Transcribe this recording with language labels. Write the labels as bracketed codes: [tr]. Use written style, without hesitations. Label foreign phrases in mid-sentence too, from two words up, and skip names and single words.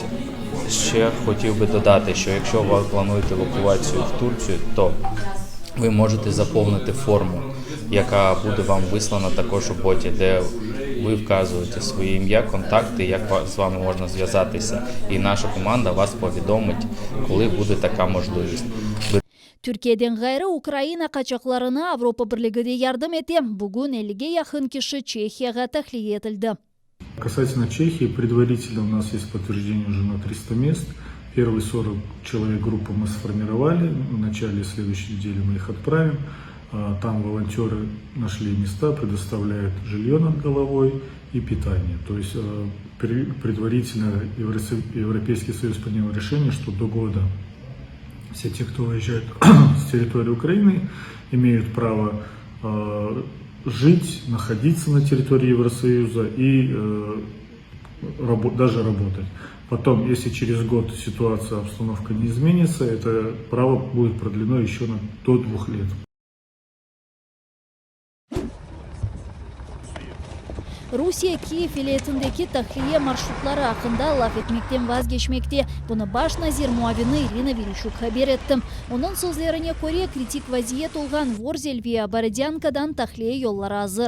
[uk] Ще хотів би додати, що якщо ви плануєте евакуацію в Турцію, то ви можете заповнити форму, яка буде вам вислана також у боті, де ви вказуєте своє ім'я, контакти, як з вами можна зв'язатися. І наша команда вас повідомить, коли буде така можливість. [crh] Türkiye'den gayrı Ukrayna kaçaklarına Avrupa Birliği de yardım etti. Bugün 50'ye yakın kişi Çekya'ya tahliye edildi. [ru] Касательно Чехии, предварительно у нас есть подтверждение уже на 300 мест. Первые 40 человек группы мы сформировали. В начале следующей недели мы их отправим. Там волонтеры нашли места, предоставляют жилье над головой и питание. То есть предварительно Европейский Союз принял решение, что до года все те, кто уезжает с территории Украины, имеют право жить, находиться на территории Евросоюза и даже работать. Потом, если через год ситуация, обстановка не изменится, это право будет продлено еще до 2 лет. [crh] Rusya Kiev vilayetindeki tahliye marşrutları hakkında laf etmekten vazgeçmekte. Bunu baş nazir muavini Irina Vereshchuk haber etti. Onun sözlerine göre kritik vaziyet olgan Vorzel ve Borodyankadan tahliye yolları hazır.